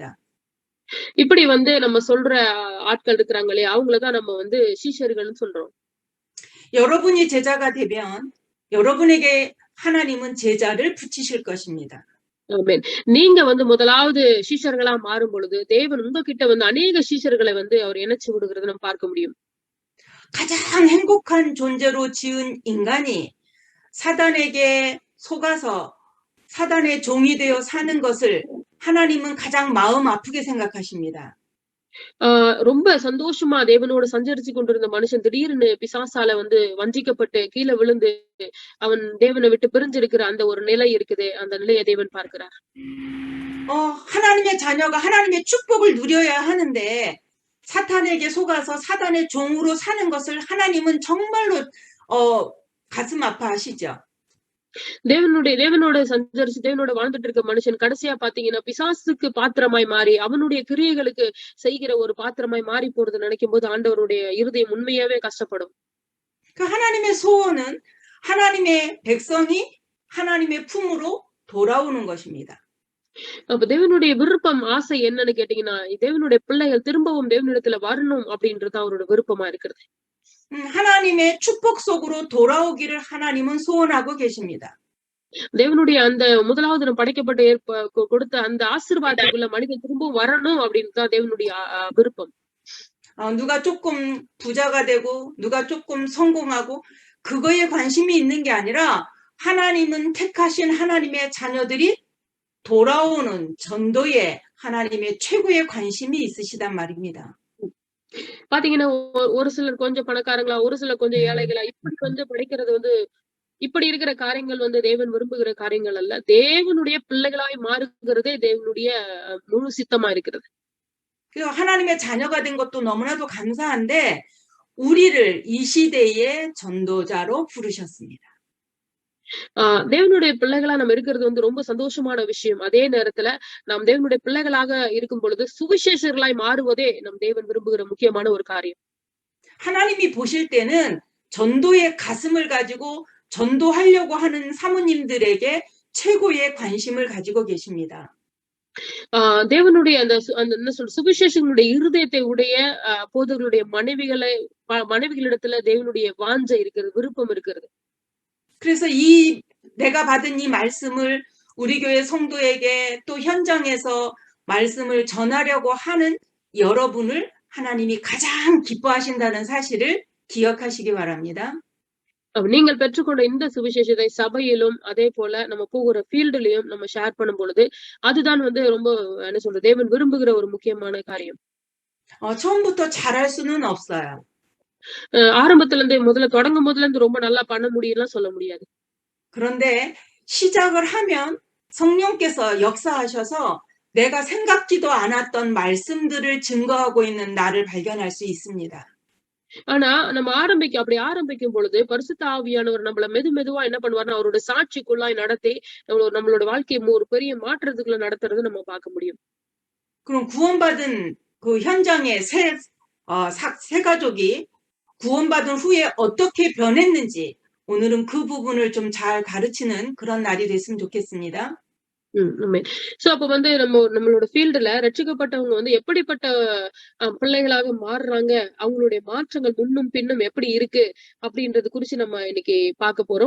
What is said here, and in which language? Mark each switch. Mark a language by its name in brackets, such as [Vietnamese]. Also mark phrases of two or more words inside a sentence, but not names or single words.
[Tamil] இப்படி வந்து நம்ம சொல்ற ஆட்கள் இருக்கிறாங்களே அவங்களதான் நம்ம வந்து சீஷர்கள்னு சொல்றோம். [Korean] 여러분이 제자가 되면 여러분에게 하나님은 제자를 붙이실 것입니다. [Tamil] ஆமென். நீங்க வந்து முதலாவது சீஷர்களா மாறும் பொழுது தேவன் உங்ககிட்ட வந்து அநேக சீஷர்களை வந்து அவர் இணைச்சு விடுகிறத நம்ம பார்க்க முடியும். [Korean] 가장 행복한 존재로 지은 인간이 사단에게 속아서 사단의 종이 되어 사는 것을 하나님은 가장 마음 아프게 생각하십니다. [Tamil] ரொம்ப சந்தோஷமா தேவனோட சஞ்சரிச்சு கொண்டிருந்த மனுஷன் திடீர்னு பிசாசால வந்து வஞ்சிக்கப்பட்டு கீழே விழுந்து அவன் தேவனை விட்டு பிரிஞ்சிருக்கிற அந்த ஒரு நிலை இருக்குது. அந்த நிலையை தேவன் பார்க்கிறார். [Korean] 하나님의 자녀가 하나님의 축복을 누려야 하는데 사탄에게 속아서 사단의 종으로 사는 것을 하나님은 정말로 가슴 아파하시죠. [Tamil] தேவனோட சஞ்சரிச்சு தேவனோட வாழ்ந்துட்டு இருக்க மனுஷன் கடைசியா பாத்தீங்கன்னா பிசாசுக்கு பாத்திரமாய் மாறி அவனுடைய கிரியைகளுக்கு செய்கிற ஒரு பாத்திரமாய் மாறி போறது நினைக்கும் போது ஆண்டவருடைய இருதயம் உண்மையாவே கஷ்டப்படும். [Korean] 하나님의 소원은 하나님의 백성이 하나님의 품으로 돌아오는 것입니다. [Tamil] அப்ப தேவனுடைய விருப்பம், ஆசை என்னன்னு கேட்டீங்கன்னா, தேவனுடைய பிள்ளைகள் திரும்பவும் தேவனிடத்துல வரணும் அப்படின்றது அவரோட விருப்பமா இருக்கிறது. [Korean] 하나님의 축복 속으로 돌아오기를 하나님은 소원하고 계십니다. [Tamil] தேவனுடைய அந்த முதலாவது நம்ம படைக்கப்பட்ட கொடுத்த அந்த ஆசீர்வாதத்துக்குள்ள மனிதன் திரும்பவும் வரணும் அப்படின்னு தான் தேவனுடைய விருப்பம். [Korean] 누가 조금 부자가 되고 누가 조금 성공하고 그거에 관심이 있는 게 아니라 하나님은 택하신 하나님의 자녀들이 돌아오는 전도에 하나님의 최고의 관심이 있으시단 말입니다. [Tamil] பாத்தீங்கன்னா ஒரு சிலர் கொஞ்சம் பணக்காரங்களா, ஒரு சிலர் கொஞ்சம் ஏழைகளா, இப்படி கொஞ்சம் படிக்கிறது வந்து இப்படி இருக்கிற காரியங்கள் வந்து தேவன் விரும்புகிற காரியங்கள் அல்ல. தேவனுடைய பிள்ளைகளாய் மாறுகிறதே தேவனுடைய முழு சித்தமா இருக்கிறது. [Korean] 그래서 하나님의 자녀가 된 것도 너무나도 감사한데 우리를 이 시대의 전도자로 부르셨습니다. [Tamil] தேவனுடைய பிள்ளைகளா நம்ம இருக்கிறது வந்து ரொம்ப சந்தோஷமான விஷயம். அதே நேரத்துல நாம் தேவனுடைய பிள்ளைகளாக இருக்கும் பொழுது சுவிசேஷர்களாய் மாறுவதே நம் தேவன் விரும்புகிற முக்கியமான ஒரு காரியம். [Korean] 하나님이 보실 때는 전도의 가슴을 가지고 전도하려고 하는 사모님들에게 최고의 관심을 가지고 계십니다. [Tamil] தேவனுடைய அந்த என்ன சொல்ற சுவிசேஷங்களுடைய இருதயத்தை உடைய போதகர்களுடைய மனைவிகளிடத்துல தேவனுடைய வாஞ்சை இருக்கிறது, விருப்பம் இருக்கிறது. [Korean] 그래서 내가 받은 이 말씀을 우리 교회 성도에게 또 현장에서 말씀을 전하려고 하는 여러분을 하나님이 가장 기뻐하신다는 사실을 기억하시기 바랍니다. [Tamil] நீங்கள் பெற்றுக்கொண்ட இந்த சுவிசேஷத்தை சபையிலும் அதே போல நம்ம போகிற ஃபீல்டுலயும் நம்ம ஷேர் பண்ணும் பொழுது அதுதான் வந்து ரொம்ப என்ன சொல்றது தேவன் விரும்புகிற ஒரு முக்கியமான காரியம். [Korean] 처음부터 잘할 수는 없어요. [Tamil] ஆரம்பத்துல இருந்து முதல்ல தொடங்கும் போதுல இருந்து ரொம்ப நல்லா பண்ண முடியும்லாம் சொல்ல முடியாது. [Korean] 그런데 시작을 하면 성령께서 역사하셔서 내가 생각지도 않았던 말씀들을 증거하고 있는 나를 발견할 수 있습니다. [Tamil] ஆனா நம்ம அப்படி ஆரம்பிக்கும் பொழுது பரிசுத்த ஆவியானவர் நம்மள மெதுவா என்ன பண்ணுவாருன்னா அவரோட சாட்சிக்குள்ளாய் நடத்தி நம்மளோட வாழ்க்கையை ஒரு பெரிய மாற்றத்துக்குள்ள நடத்துறது நம்ம பார்க்க முடியும். [Korean] 그럼 구원받은 그 현장의 새 가족이 구원받은 후에 어떻게 변했는지 오늘은 그 부분을 좀 잘 가르치는 그런 날이 됐으면 좋겠습니다. [Tamil] சோ அப்ப வந்து நம்மளோட ஃபீல்டுல ரட்சிக்கப்பட்டவங்க வந்து எப்படிப்பட்ட பிள்ளைகளாக மாறுறாங்க, அவங்களுடைய மாற்றங்கள் முன்னும் பின்னும் எப்படி இருக்கு அப்படின்றது குறிச்சு நம்ம இன்னைக்கு பார்க்க போறோம்.